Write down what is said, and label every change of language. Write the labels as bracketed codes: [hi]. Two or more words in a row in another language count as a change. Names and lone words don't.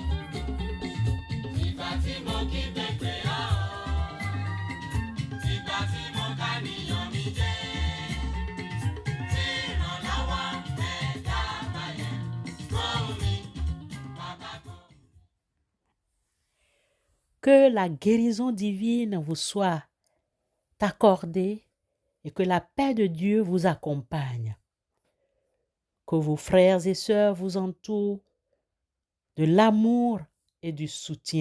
[yo] Ìgbà tí mo kí pépé ọ́, ìgbà tí mo ká níyàn mi jẹ́. Tí ìrànlọ́wọ́ ẹ̀dá báyẹn, gbóhùn mi, bàbá gbóhùn mi. [fr] Que la guérison divine vous soit accordée et que la paix de Dieu vous accompagne. Que vos frères et sœurs vous entourent de l'amour et du soutien.